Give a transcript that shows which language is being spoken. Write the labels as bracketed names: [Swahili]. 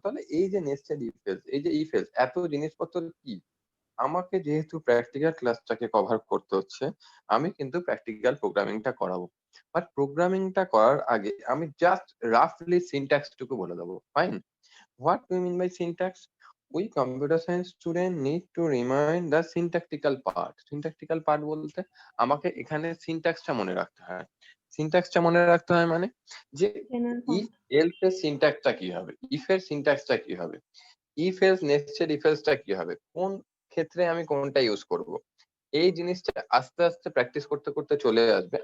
[Bangla] তাহলে এই যে নেস্টেড ইফ এলস, এই যে ইফ এলস, এত জিনিসপত্র কি? আমাকে যেহেতু প্র্যাকটিক্যাল ক্লাসটাকে কভার করতে হচ্ছে, আমি কিন্তু প্র্যাকটিক্যাল প্রোগ্রামিংটা করাবো। বাট প্রোগ্রামিংটা করার আগে আমি জাস্ট রাফলি সিনট্যাক্সটুকু বলে দেবো। [English] Fine? What do mean by syntax? We computer science student need to remind the syntactical part. [Bangla] Syntactical part বলতে আমাকে এখানে সিনট্যাক্সটা মনে রাখতে হয়। সিনট্যাক্সটা মনে রাখতে হয় মানে যে if else এর সিনট্যাক্সটা কি হবে, if এর সিনট্যাক্সটা কি হবে, if else nested if else টা কি হবে, কোন ক্ষেত্রে আমি কোনটা ইউজ করব, এই জিনিসটা আস্তে আস্তে প্র্যাকটিস করতে করতে চলে আসবে।